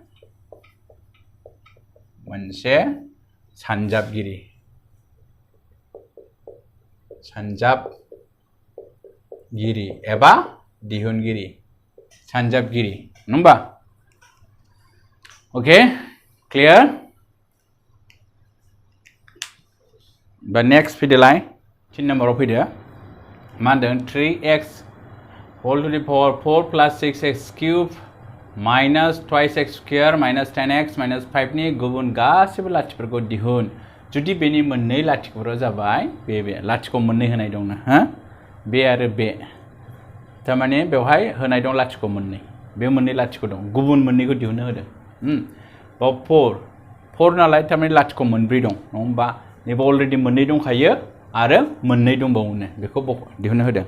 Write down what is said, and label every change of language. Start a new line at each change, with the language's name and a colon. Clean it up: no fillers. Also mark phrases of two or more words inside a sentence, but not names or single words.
Bodo: सानजाबगिरि एबा दिहुनगिरि सानजाबगिरि नङा होमबा
English: okay clear
Bodo: बा नेक्स्ट फैदोलाय 3 नम्बराव फैदो मा होनदों
English: 3x whole to the power 4 plus 6x cube minus twice x square minus 10x minus 5
Bodo: नि गुबुन गासैबो लाथिफोरखौ दिहुन जुदि बेनि मोननै लाथिख'फोरा जाबाय बे लाथिख' मोननै होनाय दंना हा बे आरो बे थारमाने बेवहाय होनाय दं लाथिख' मोननै बे मोननै लाथिख' दं गुबुन मोननैखौ दिहुननो होदों बाव 4 नालाय थारमाने लाथिख' मोनब्रै दं नङा होमबा नैबे अलरेडि मोननै दंखायो आरो मोननै दंबावोनो बेखौ दिहुननो होदों